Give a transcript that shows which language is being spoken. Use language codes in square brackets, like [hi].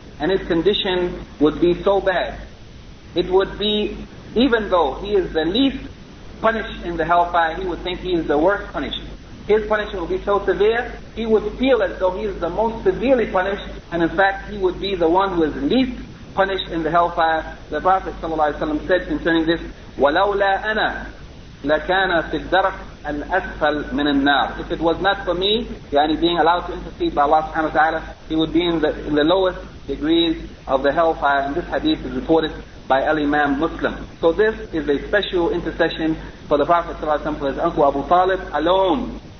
[en] And his condition would be so bad. It would be, even though he is the least punished in the hellfire, he would think he is the worst punished. His punishment will be so severe, he would feel as though he is the most severely punished, and in fact he would be the one who is least punished in the hellfire. The Prophet ﷺ said concerning this, [ar] وَلَوْلَا أَنَا لَكَانَ فِي الدَّرَكِ الْأَسْفَلْ مِنَ النَّارِ. [en] If it was not for me, yani being allowed to intercede by Allah subhanahu wa ta'ala, he would be in the lowest degrees of the hellfire. And this hadith is reported by Al-Imam Muslim. So this is a special intercession for the Prophet ﷺ, for his uncle Abu Talib alone.